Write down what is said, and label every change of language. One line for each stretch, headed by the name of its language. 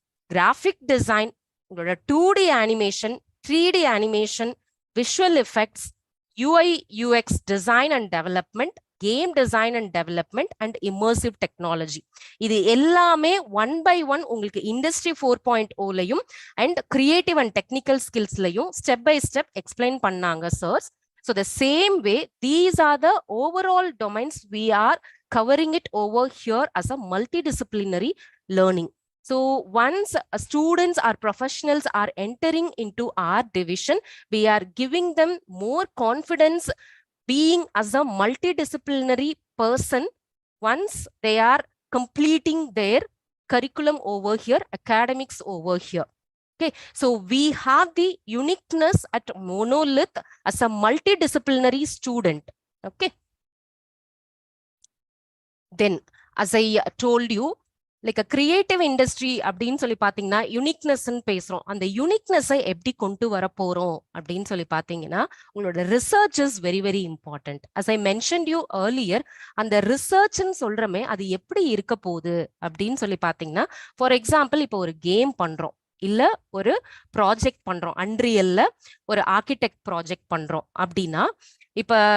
Tamil: Graphic design, உங்களோட 2D animation, 3D animation, visual effects, UI UX design and development, game design and development and immersive technology, இது எல்லாமே 1 by 1 உங்களுக்கு industry 4.0லையும் and creative and technical ஸ்கில்ஸ்லையும் step by step explain பண்ணாங்க SARS.
English: So the same way, these are the overall domains we are covering it over here as a multidisciplinary learning. So once students or professionals are entering into our division, we are giving them more confidence being as a multidisciplinary person once they are completing their curriculum over here, academics over here. Okay, so we have the uniqueness at Monolith as a multidisciplinary student. Okay, then as I told you, like a creative industry
Tamil: அப்படின்னு சொல்லி பாத்தீங்கன்னா யூனிக்னஸ்ன்னு பேசுறோம். அந்த யூனிக்னஸை எப்படி கொண்டு வர போறோம் அப்படின்னு சொல்லி பாத்தீங்கன்னா உங்களோட research
English: Is very very important. As I mention you earlier,
Tamil: அந்த ரிசர்ச்ன்னு சொல்றமே அது எப்படி இருக்க போகுது அப்படின்னு சொல்லி பாத்தீங்கன்னா, ஃபார் எக்ஸாம்பிள் இப்போ ஒரு கேம் பண்றோம், இல்ல ஒரு ப்ராஜெக்ட் பண்றோம், அன்ரியல்ல ஒரு ஆர்கிடெக்ட் ப்ராஜெக்ட் பண்றோம் அப்படின்னா, இப்ப